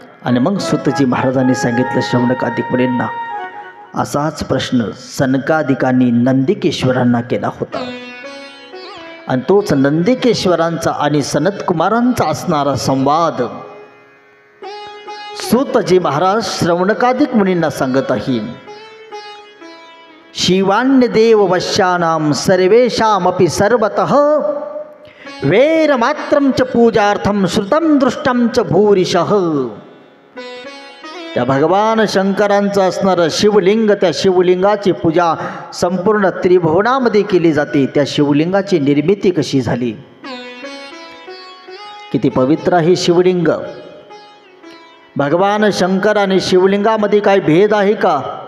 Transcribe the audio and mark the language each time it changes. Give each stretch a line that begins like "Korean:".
Marathi: आणि मग सुतजी महाराजांनी सांगितलं शौनकादिक मुनींना, असाच प्रश्न सनकादिकांनी नंदिकेश्वरांना केला होता. आणि तोच नंदिकेश्वरांचा आणि सनतकुमारांचा असणारा संवाद सुतजी महाराज श्रवणकादिक मुनींना सांगत आहे.
Sanskrit: शिवान्यदेव वश्यानां सर्वेषामपि सर्वतः वेरमात्रं च पूजार्थं श्रुतं दृष्टं च भूरिशः.
Marathi: त्या भगवान शंकरांचं असणारं शिवलिंग, त्या शिवलिंगाची पूजा संपूर्ण त्रिभुवनामध्ये केली जाते. त्या शिवलिंगाची निर्मिती कशी झाली, किती पवित्र आहे शिवलिंग. भगवान शंकर आणि शिवलिंगामध्ये काही भेद आहे का?